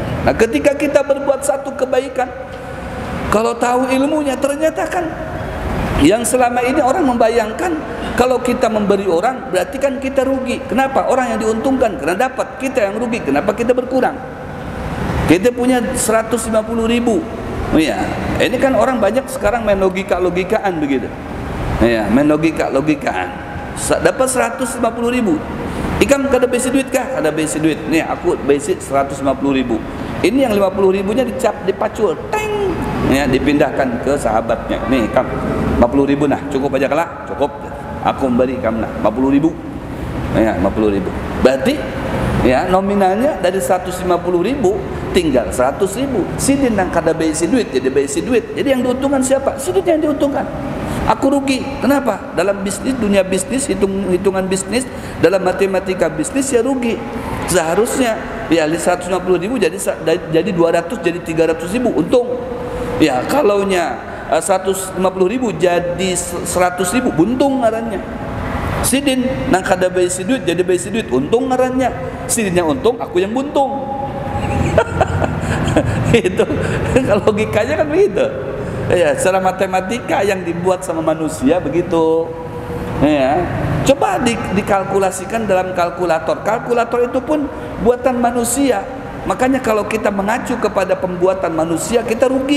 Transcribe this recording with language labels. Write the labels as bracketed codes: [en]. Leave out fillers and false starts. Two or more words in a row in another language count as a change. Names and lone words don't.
[id] Nah, ketika kita berbuat satu kebaikan, kalau tahu ilmunya, ternyata kan yang selama ini orang membayangkan kalau kita memberi orang berarti kan kita rugi. Kenapa? Orang yang diuntungkan karena dapat, kita yang rugi. Kenapa kita berkurang? Kita punya 150.000. Ya, ini kan orang banyak sekarang main logika-logikaan begitu. Ya, main logika-logikaan. Dapat 150.000. [bjn] Ikam kada besi duit kah? Kada besi duit. Nih, aku besi 150.000. [id] Ini yang 50.000-nya dicap, dipacul, teng, Ya, dipindahkan ke sahabatnya. [bjn] Nih, kam 50.000 nah, cukup aja kelak? [id] Cukup. Aku memberi kamu nah 50.000. Ya, 50.000. Berarti ya nominalnya dari 150.000 tinggal 100.000. [bjn] Sidin nang kada beisi duit, jadi beisi duit. Jadi yang diuntungkan siapa? [id] Sidin yang diuntungkan. Aku rugi. Kenapa? Dalam bisnis, dunia bisnis, hitungan bisnis, dalam matematika bisnis ya rugi. Seharusnya ya 150.000 jadi 200, jadi 300.000 untung. [bjn] Ya kalaunya 150.000 jadi 100.000 buntung ngarannya. Sidin nang kada beisi duit jadi beisi duit, untung ngarannya. Sidin yang untung, aku yang buntung. [id] Itu kalau logikanya kan begitu. Ya, secara matematika yang dibuat sama manusia begitu. Ya, coba dikalkulasikan dalam kalkulator. Kalkulator itu pun buatan manusia. Makanya kalau kita mengacu kepada pembuatan manusia, kita rugi.